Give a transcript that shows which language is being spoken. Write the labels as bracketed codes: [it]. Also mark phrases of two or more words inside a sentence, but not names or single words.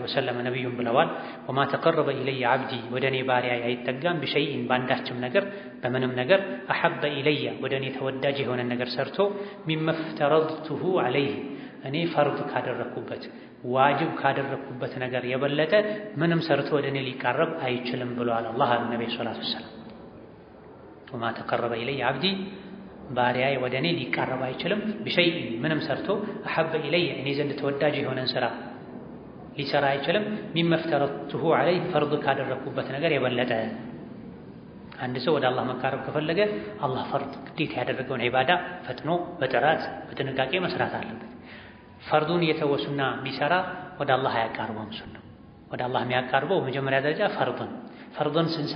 [am] ወሰለም ነቢዩም ብለዋል፣ [ar] وما تقرب إلي عبدي [am] ወደ እኔ ባሪያ አይጠጋም፣ ቢሸይኢን በአንዳችም ነገር በምንም ነገር [ar] أحب إلي [am] ወደ እኔ ተወዳጅ የሆነ ነገር ሰርቶ [ar] مما افترضته عليه [am] እኔ ፈርድ ካደረግኩበት ዋጅብ ካደረግኩበት ነገር የበለጠ ምንም ሰርቶ ወደ እኔ ሊቃረብ አይችልም ብለዋል አላህ አሉ [ar] نبي صلى الله عليه وسلم። وما تقرب إلي عبدي [am] ባሪያዬ ወደ እኔ ሊቃረብ አይችልም بشيء ምንም ሰርቶ [ar] احب الي [am] እኔ ዘንድ ተወዳጅ የሆነን ስራ ሊሰራ አይችልም [ar] مما افترضته عليه [am] فرض ካደረኩበት ነገር የበለጠ አንድ ሰው ወደ አላህ መቃረብ ከፈለገ አላህ ፈርድ ግዴታ ያደረገውን ዒባዳ ፈጥኖ በጥራት በጥንቃቄ መስራት አለበት። ፈርዱን የተወሱና ቢሰራ ወደ አላህ አያቃርበውም። ሱናው ወደ አላህ የሚያቃርበው መጀመሪያ ደረጃ ፈርዱን ስንሰራ